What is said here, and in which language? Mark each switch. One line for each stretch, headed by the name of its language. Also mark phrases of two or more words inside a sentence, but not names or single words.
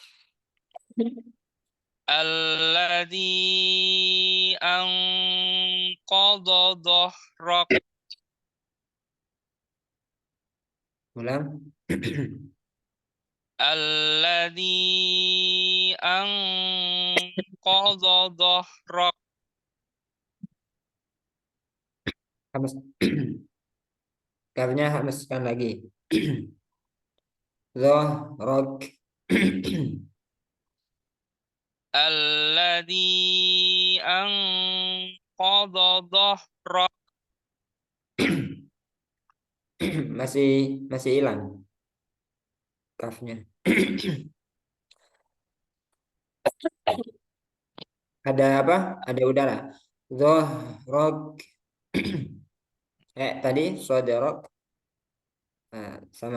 Arabic: الذي أنقض ظهرك.
Indonesian: Ulang.
Arabic: الذي أنقض ظهرك.
Indonesian: Hamas. Kafnya hamaskan lagi. Zohrok.
Arabic: الذي أنقض ظهرك.
Indonesian: masih hilang kafnya. Ada apa? Ada udara. Dhahrok. Tadi soderok. Nah, sama.